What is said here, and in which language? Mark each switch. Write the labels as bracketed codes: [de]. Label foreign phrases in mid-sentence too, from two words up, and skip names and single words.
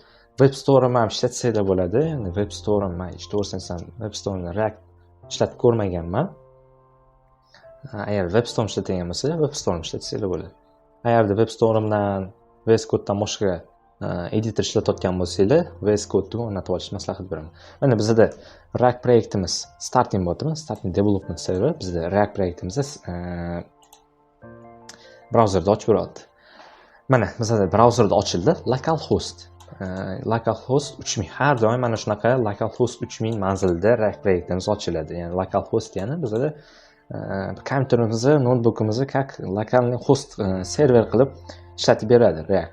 [uz] Web Store'ni ham ishlatsanglar bo'ladi. Endi Web Store'ni men to'g'risini Web Store'ni React ishlatib ko'rmaganman. Agar Web Store ishlatgan bo'lsa, Web Store'ni ishlatsanglar bo'ladi. Agarda Web Store'imdan VS Code'dan boshqa editor ishlatayotgan bo'lsanglar, VS Code'ni o'rnatib olishni maslahat beraman. Mana bizda React proyektimiz starting bo'ldimi? [en] Starting development server [uz] bizda React proyektimizni brauzerda ochib beradi. Mana bizda brauzerda ochildi, localhost. Localhost 3000. Har doim mana shunaqa localhost 3000 manzilda React proyektimiz ochiladi. Ya'ni localhost degani bizda kompyuterimizni, noutbukimizni [ru] как локальный [uz] host server qilib ishlatib beradi React.